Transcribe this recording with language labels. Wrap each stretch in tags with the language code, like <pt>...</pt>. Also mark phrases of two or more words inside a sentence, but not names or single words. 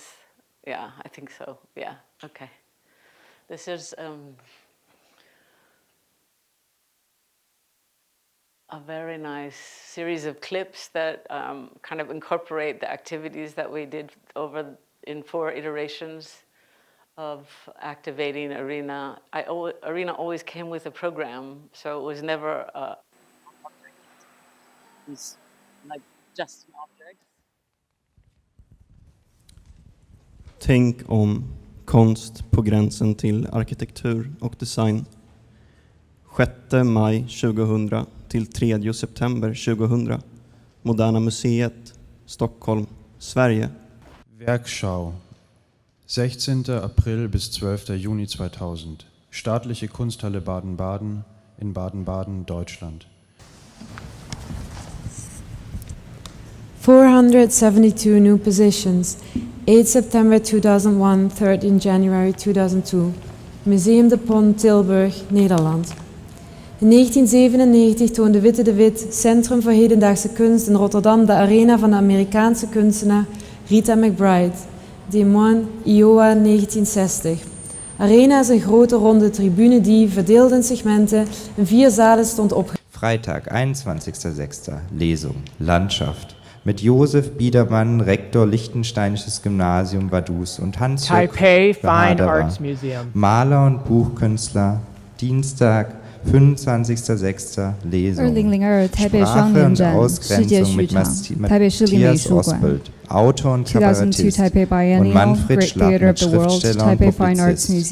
<en>Yeah, I think so, yeah, okay. This is a very nice series of clips that kind of incorporate the activities that we did in 4 iterations of activating Arena. Arena always came with a program, so it was never like just an object.</en> <sv>Tänk om konst på gränsen till arkitektur och design. 6 maj 2000 till 3 september 2000. Moderna Museet, Stockholm, Sverige.</sv> <de>Werkschau. 16. April bis 12. Juni 2000. Staatliche Kunsthalle Baden-Baden in Baden-Baden, Deutschland.</de> <en>472 new positions. 8 September 2001, 13 January 2002.</en> <nl>Museum de Pont, Tilburg, Nederland. In 1997 toonde Witte de Wit, Centrum voor Hedendaagse Kunst in Rotterdam, de arena van de Amerikaanse kunstenaar Rita McBride, Des Moines, Iowa, 1960. Arena is een grote ronde tribune die, verdeeld in segmenten, in 4 zalen stond opgebouwd.</nl> <de>Freitag, 21.06. Lesung Landschaft mit Josef Biedermann, Rektor Liechtensteinisches Gymnasium Vaduz und Hans-Jörg Taipei Fine Behaderer, Arts Museum. Maler und Buchkünstler, Dienstag, 25.06. Lesung Sprache und Ausgrenzung mit Matthias Oswald, Autor und Kabarettist, und Manfred Schlappert, Schriftsteller und Publizist.</de>